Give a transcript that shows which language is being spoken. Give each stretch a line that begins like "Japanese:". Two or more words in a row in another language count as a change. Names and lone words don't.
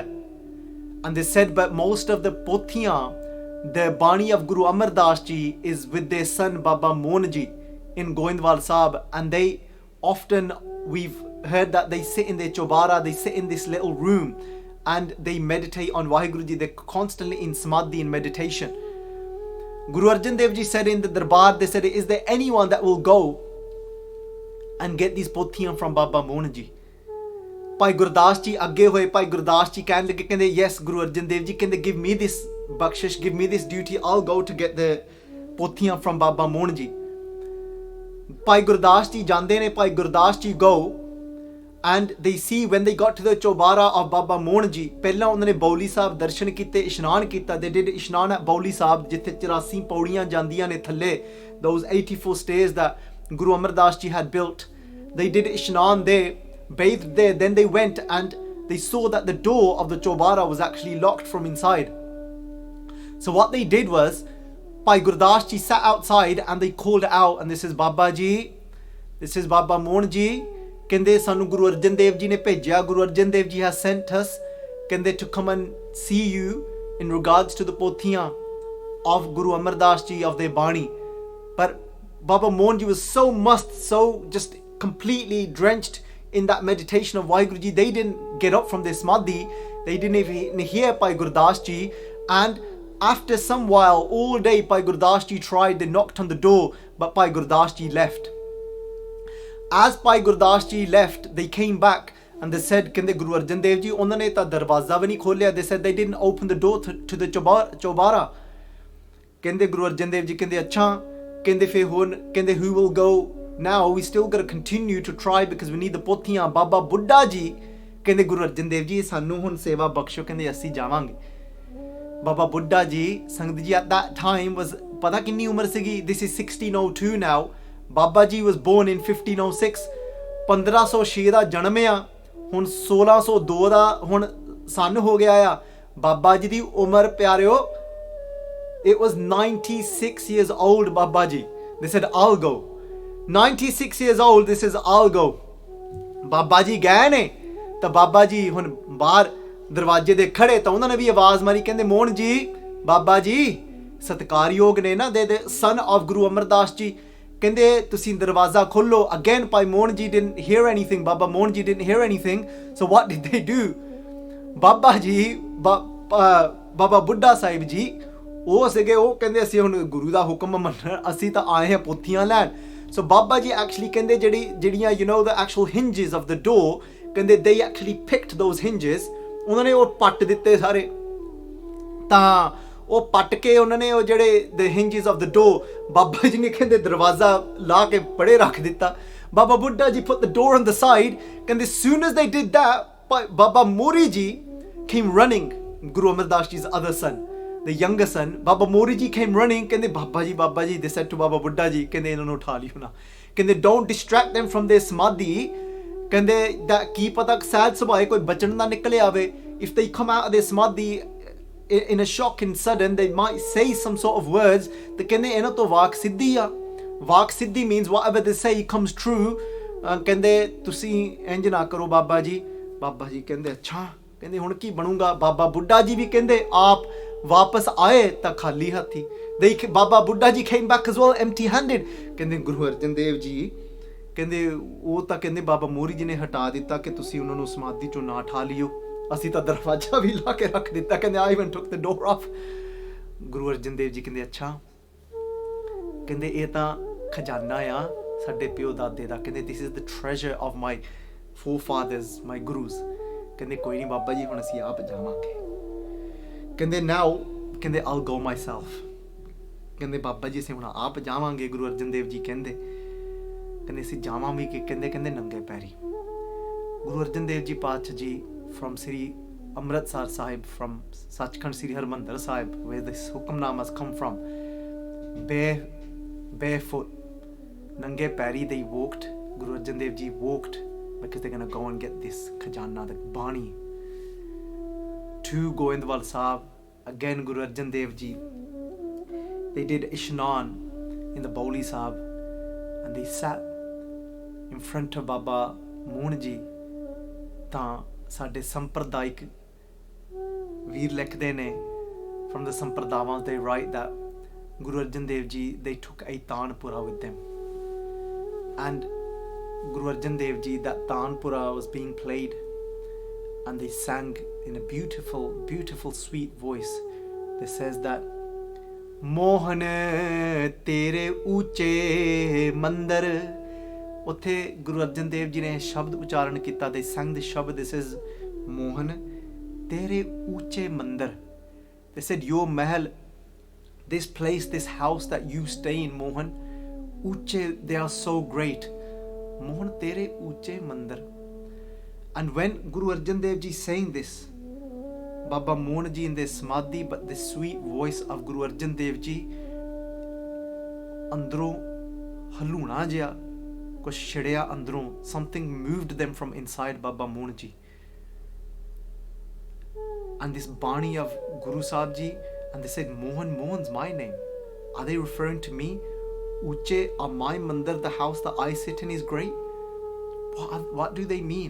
English: And they said, but most of the Pothia, the Bani of Guru Amar Das Ji is with their son Baba Mohan Ji in Goindwal Sahib, and they often, we've heard that they sit in their chobara, they sit in this little room and they meditate on Vaheguru Ji. They're constantly in samadhi, in meditation. Guru Arjan Dev Ji said in the Darbar, they said, is there anyone that will go and get these Pothiyas from Baba Mohan Ji? Bhai Gurdas Ji
Punjabi: ਅੱਗੇ ਹੋਏ,
English: Bhai Gurdas Ji
Punjabi: ਕਹਿਣ ਲੱਗੇ, ਕਹਿੰਦੇ
English: yes Guru Arjan Dev Ji, ਕਹਿੰਦੇ give me this bakshish, give me this duty, I'll go to get the Pothiyas from Baba Mohan Ji. Bhai Gurdas Ji
Punjabi: ਜਾਂਦੇ ਨੇ,
English: Bhai Gurdas Ji go and they see when they got to the chobara of Baba Mohan Ji,
Punjabi: ਪਹਿਲਾਂ ਉਹਨਾਂ ਨੇ ਬੌਲੀ ਸਾਹਿਬ ਦਰਸ਼ਨ ਕੀਤੇ, ਇਸ਼ਨਾਨ ਕੀਤਾ।
English: They did
Punjabi: ਇਸ਼ਨਾਨ at ਬੌਲੀ ਸਾਹਿਬ, ਜਿੱਥੇ 84 ਪੌੜੀਆਂ ਜਾਂਦੀਆਂ ਨੇ ਥੱਲੇ,
English: those 84 stairs that Guru Amar Das Ji had built. They did ਇਸ਼ਨਾਨ there, bathed there. Then they went and they saw that the door of the chobara was actually locked from inside. So what they did was, Bhai Gurdas Ji sat outside and they called out, and this is Baba Ji, this is Baba Mohan Ji,
Punjabi: ਕਹਿੰਦੇ ਸਾਨੂੰ Guru Arjan Dev Ji ਨੇ ਭੇਜਿਆ,
English: Guru Arjan Dev Ji has sent us, ਕਹਿੰਦੇ to come and see you in regards to the Pothia of Guru Amar Das Ji, of their Bani. But Baba Mohan Ji was so just completely drenched in that meditation of Vaheguru Ji, they didn't get up from their samadhi, they didn't even hear Bhai Gurdas Ji. And after some while, all day Bhai Gurdas Ji tried, they knocked on the door, but Bhai Gurdas Ji left. As Bhai Gurdas Ji left, they came back and they said,
Punjabi: ਕਹਿੰਦੇ Guru Arjan Dev Ji, ਉਹਨਾਂ ਨੇ ਤਾਂ ਦਰਵਾਜ਼ਾ ਵੀ ਨਹੀਂ ਖੋਲਿਆ.
English: They said they didn't open the door to the chobara.
Punjabi: ਕਹਿੰਦੇ Guru Arjan Dev Ji, ਕਹਿੰਦੇ ਅੱਛਾ, ਕਹਿੰਦੇ ਫਿਰ ਹੁਣ, ਕਹਿੰਦੇ
English: who will go now? We still got to continue to try because we need the Pothia.
Punjabi: Baba Buddha Ji, ਕਹਿੰਦੇ Guru Arjan Dev Ji, ਸਾਨੂੰ ਹੁਣ ਸੇਵਾ ਬਖਸ਼ੋ, ਕਹਿੰਦੇ ਅਸੀਂ ਜਾਵਾਂਗੇ।
English: Baba Buddha Ji, Sangat Ji, at that time was,
Punjabi: ਪਤਾ ਕਿੰਨੀ ਉਮਰ ਸੀਗੀ?
English: This is 1602 now. Baba Ji was born in 1506.
Punjabi: 1506 ਦਾ ਜਨਮ ਆ, ਹੁਣ 1602 ਦਾ ਹੁਣ ਸੰਨ ਹੋ ਗਿਆ ਆ। ਬਾਬਾ ਜੀ ਦੀ ਉਮਰ ਪਿਆਰਿਓ,
English: it was 96 years old. Baba Ji, they said I'll go. 96 years old, this is I'll go.
Punjabi: ਬਾਬਾ ਜੀ ਗਏ ਨੇ ਤਾਂ ਬਾਬਾ ਜੀ ਹੁਣ ਬਾਹਰ ਦਰਵਾਜ਼ੇ ਦੇ ਖੜੇ ਤਾਂ ਉਹਨਾਂ ਨੇ ਵੀ ਆਵਾਜ਼ ਮਾਰੀ, ਕਹਿੰਦੇ ਮੋਹਨ ਜੀ, ਬਾਬਾ ਜੀ ਸਤਿਕਾਰਯੋਗ ਨੇ ਨਾ, ਦੇ
English: son of
Punjabi: Guru Amar Das Ji, ਕਹਿੰਦੇ ਤੁਸੀਂ ਦਰਵਾਜ਼ਾ ਖੋਲੋ।
English: Again Bhai Mohan Ji didn't hear anything, Baba Mohan Ji didn't hear anything. So what did they do?
Punjabi: Baba Ji, Baba Buddha Sahib Ji, ਉਹ ਸੀਗੇ, ਉਹ ਕਹਿੰਦੇ ਅਸੀਂ ਹੁਣ ਗੁਰੂ ਦਾ ਹੁਕਮ ਮੰਨਣਾ, ਅਸੀਂ ਤਾਂ ਆਏ ਹਾਂ ਪੋਥੀਆਂ ਲੈਣ।
English: So Baba Ji actually
Punjabi: ਕਹਿੰਦੇ ਜਿਹੜੀਆਂ
English: you know the actual hinges of the door, ਕਹਿੰਦੇ they actually picked those hinges,
Punjabi: ਉਹਨਾਂ ਨੇ ਉਹ ਪੱਟ ਦਿੱਤੇ ਸਾਰੇ। ਤਾਂ ਉਹ ਪੱਟ ਕੇ ਉਹਨਾਂ ਨੇ ਉਹ ਜਿਹੜੇ
English: the hinges of the door,
Punjabi: ਬਾਬਾ ਜੀ ਨੇ ਕਹਿੰਦੇ ਦਰਵਾਜ਼ਾ ਲਾ ਕੇ ਪੜੇ ਰੱਖ ਦਿੱਤਾ।
English: Baba Buddha Ji put the door on the side, ਕਹਿੰਦੇ soon as they did that, Baba Mori Ji came running, Guru Amar Das Ji's other son, the younger son. Baba Mori Ji came running,
Punjabi: ਕਹਿੰਦੇ ਬਾਬਾ ਜੀ,
English: they said to Baba Buddha Ji,
Punjabi: ਕਹਿੰਦੇ ਇਹਨਾਂ ਨੂੰ ਉਠਾ ਲਿਓ ਨਾ, ਕਹਿੰਦੇ
English: don't distract them from their samadhi,
Punjabi: ਕਹਿੰਦੇ that ਕੀ ਪਤਾ ਸਹਿਜ ਸੁਭਾਏ ਕੋਈ ਬਚਨ ਨਾ ਨਿਕਲੇ ਆਵੇ,
English: if they come out of their samadhi in a shock and sudden, they might say some sort of words,
Punjabi: ਤੇ ਕਹਿੰਦੇ ਇਹਨਾਂ ਤੋਂ ਵਾਕ ਸਿੱਧੀ ਆ। ਵਾਕ ਸਿੱਧੀ
English: means whatever they say comes true.
Punjabi: ਕਹਿੰਦੇ ਤੁਸੀਂ ਇੰਜ ਨਾ ਕਰੋ ਬਾਬਾ ਜੀ। ਬਾਬਾ ਜੀ ਕਹਿੰਦੇ ਅੱਛਾ, ਕਹਿੰਦੇ ਹੁਣ ਕੀ ਬਣੂਗਾ? ਬਾਬਾ ਬੁੱਢਾ ਜੀ ਵੀ ਕਹਿੰਦੇ ਆਪ ਵਾਪਸ ਆਏ ਤਾਂ ਖਾਲੀ ਹੱਥੀ।
English: Baba Buddha Ji came back as well empty handed.
Punjabi: ਕਹਿੰਦੇ ਗੁਰੂ ਅਰਜਨ ਦੇਵ ਜੀ, ਕਹਿੰਦੇ ਉਹ ਤਾਂ ਕਹਿੰਦੇ ਬਾਬਾ ਮੋਹਰੀ ਜੀ ਨੇ ਹਟਾ ਦਿੱਤਾ ਕਿ ਤੁਸੀਂ ਉਹਨਾਂ ਨੂੰ ਸਮਾਧੀ ਚੋਂ ਨਾ ਠਾ ਲਿਓ, ਅਸੀਂ ਤਾਂ ਦਰਵਾਜ਼ਾ ਵੀ ਲਾ ਕੇ ਰੱਖ ਦਿੱਤਾ। ਕਹਿੰਦੇ
English: I even took the door off।
Punjabi: ਗੁਰੂ ਅਰਜਨ ਦੇਵ ਜੀ ਕਹਿੰਦੇ ਅੱਛਾ, ਕਹਿੰਦੇ ਇਹ ਤਾਂ ਖਜ਼ਾਨਾ ਆ ਸਾਡੇ ਪਿਓ ਦਾਦੇ ਦਾ, ਕਹਿੰਦੇ
English: this is the treasure of my forefathers, my gurus।
Punjabi: ਕਹਿੰਦੇ ਕੋਈ ਨਹੀਂ ਬਾਬਾ ਜੀ, ਹੁਣ ਅਸੀਂ ਆਪ ਜਾਵਾਂਗੇ। ਕਹਿੰਦੇ now ਕਹਿੰਦੇ
English: I'll go myself।
Punjabi: ਕਹਿੰਦੇ ਬਾਬਾ ਜੀ ਅਸੀਂ ਹੁਣ ਆਪ ਜਾਵਾਂਗੇ। ਗੁਰੂ ਅਰਜਨ ਦੇਵ ਜੀ ਕਹਿੰਦੇ ਅਸੀਂ ਜਾਵਾਂ ਵੀ ਕਿ ਕਹਿੰਦੇ ਨੰਗੇ ਪੈਰੀ।
English: ਗੁਰੂ ਅਰਜਨ ਦੇਵ ਜੀ ਪਾਤਸ਼ਾਹ ਜੀ from Sri Amritsar Sahib, from Sachkhand Sri Harmandir Sahib, where this Hukamnamas come from, barefoot,
Punjabi: ਨੰਗੇ ਪੈਰੀ,
English: they walked. Guru Arjan Dev Ji walked because they're going to go and get this khajana, the bani. To Goindwal Sahib, again Guru Arjan Dev Ji, they did Ishnan in the Bauli Sahib, and they sat in front of Baba Mohan Ji।
Punjabi: ਤਾਂ ਸਾਡੇ ਸੰਪਰਦਾਇਕ ਵੀਰ ਲਿਖਦੇ ਨੇ
English: from the
Punjabi: ਸੰਪਰਦਾਵਾਂ,
English: they write that
Punjabi: Guru Arjan Dev Ji,
English: they took a Tanpura with them, and Guru Arjan Dev Ji, that Tanpura was being played and they sang in a beautiful, beautiful sweet voice that says that
Punjabi: ਮੋਹਨ ਤੇਰੇ ਉੱਚੇ ਮੰਦਰ। ਉੱਥੇ ਗੁਰੂ ਅਰਜਨ ਦੇਵ ਜੀ ਨੇ ਸ਼ਬਦ ਉਚਾਰਨ ਕੀਤਾ।
English: they sang the ਸ਼ਬਦ, this is
Punjabi: ਮੋਹਨ ਤੇਰੇ ਉੱਚੇ ਮੰਦਰ।
English: they said your mahal, this place, this house that you stay in, Mohan, ਉੱਚੇ, they are so great,
Punjabi: ਮੋਹਨ ਤੇਰੇ ਉੱਚੇ ਮੰਦਰ।
English: and when Guru Arjan Dev Ji saying this, Baba Mohan Ji in their samadhi, but the sweet voice of Guru Arjan Dev Ji,
Punjabi: ਅੰਦਰੋਂ ਹਲੂਣਾ ਜਿਹਾ ਕੁਛ ਛਿੜਿਆ ਅੰਦਰੋਂ,
English: something moved them from inside Baba Mohan Ji, and this bani of Guru Sahib Ji, and they said Mohan's my name, are they referring to me? Uche are my mandir, the house that I sit in is great? What do they mean?